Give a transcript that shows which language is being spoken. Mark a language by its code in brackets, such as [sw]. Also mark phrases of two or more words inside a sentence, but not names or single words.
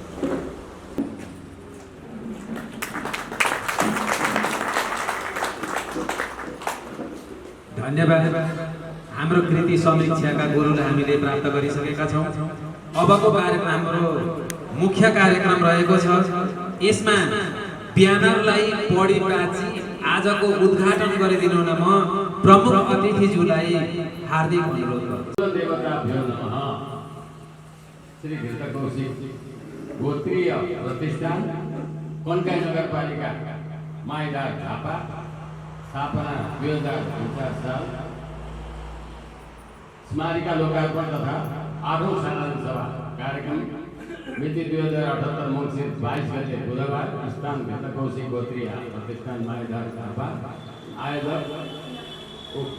[ne] धन्यवाद हाम्रो कृति समीक्षाका गुरुलाई हामीले प्राप्त गरिसकेका छौँ अबको कार्यक्रम हाम्रो मुख्य कार्यक्रम रहेको छ यसमा ब्यानरलाई पढी बाँची आजको उद्घाटन गरिदिनु न म प्रमुख अतिथिज्यूलाई हार्दिक अनुरोध गर्छु। [sa] देवताभ्यो नमः। [ne] श्री घृत कौशिक गोत्रीय प्रतिष्ठान कन्काई नगरपालिका माइदार झापा स्थापना 2049 साल स्मारिका लोकार्पण तथा 8औं साधारण सभा कार्यक्रम मिति 2078 मङ्सिर 22 गते बुधबार स्थान घृत कौशिक गोत्रीय प्रतिष्ठान माइदार झापा आयोजक उक्त।